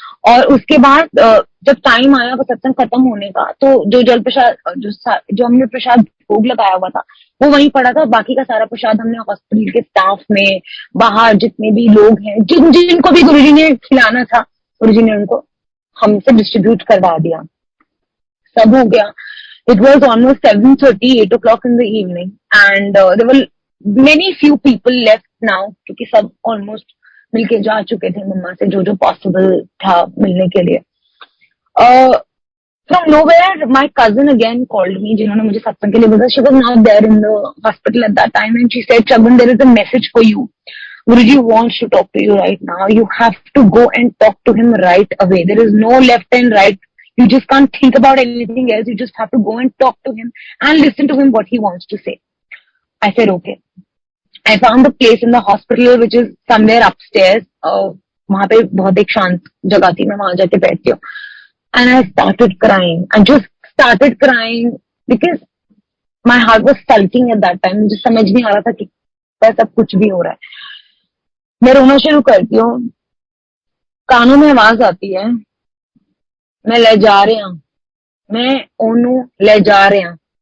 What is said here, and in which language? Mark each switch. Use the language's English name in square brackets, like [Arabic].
[Hindi] और उसके बाद जब टाइम आया वो सत्संग खत्म होने का, तो जो जल प्रसाद जो हमने प्रसाद भोग लगाया हुआ था वो वहीं पड़ा था. बाकी का सारा प्रसाद हमने हॉस्पिटल के स्टाफ में, बाहर जितने भी लोग हैं, जिनको भी गुरुजी ने खिलाना था, गुरुजी ने उनको हमसे डिस्ट्रीब्यूट करवा दिया. सब हो गया. [English] It was almost 7:30, 8 o'clock in the evening, and there were many few people left now, [Hindi] क्योंकि सब almost मिलके जा चुके थे मम्मा से, जो पॉसिबल था मिलने के लिए. [English] From nowhere, my cousin again called me, [Hindi] जिन्होंने मुझे सत्संग के लिए बोला. [English] She was not there in the hospital at that time, and she said, Shagun, there is a message for you. Guruji wants to talk to you right now. You have to go and talk to him right away. There is no left and right. You just can't think about anything else. You just have to go and talk to him and listen to him what he wants to say. I said, okay. I found a place in the hospital which is somewhere upstairs. [Hindi] वहां पे बहुत एक शांत जगह थी, मैं वहां जाके बैठती हूँ. [English] And I started crying. I just started crying because my heart was sulking at that time. [Hindi] मुझे समझ नहीं आ रहा था कि सब कुछ भी हो रहा है. मैं रोना शुरू करती हूँ, कानों में आवाज आती है, मैं ले जा रहे हैं, मैं ओनू ले जा रहे हैं.